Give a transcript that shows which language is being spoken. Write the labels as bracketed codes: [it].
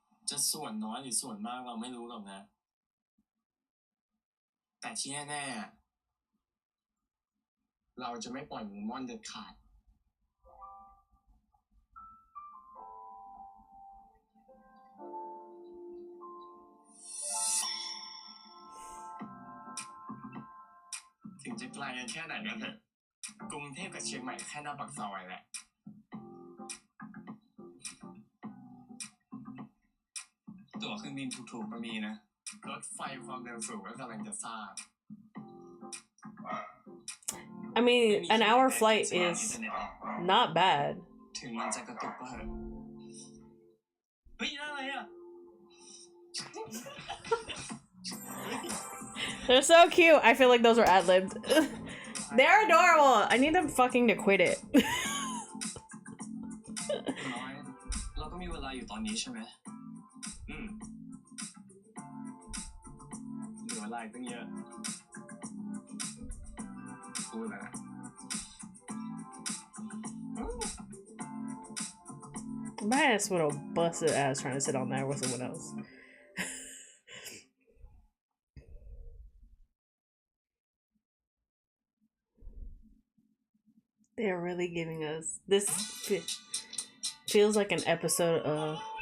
[th] จะส่วนน้อยหรือส่วนมากเราไม่รู้หรอกนะ แต่ที่แน่ๆเราจะไม่ปล่อยมือม่อนเด็ดขาด ถึงจะไกลกันแค่ไหนกันเถอะ กรุงเทพกับเชียงใหม่แค่หน้าปากซอยแหละ ตั๋วเครื่องบินถูกๆก็มีนะรถไฟความเร็วสูงก็กำลังจะสร้าง [en] I mean, an hour flight is not bad. [th] ถึงมันจะกระตุกก็เหอะเฮ้ยอะไรอ่ะ [en] They're so cute. I feel like those are ad-libbed. They're adorable. I need them fucking to quit it. [th] น้อยเราก็มีเวลาอยู่ตอนนี้ใช่ไหมเหลือเวลาอีกตั้งเยอะพูดแล้ว [en] My ass would have busted ass trying to sit on that with someone else. They're really giving us this. Feels like an episode of.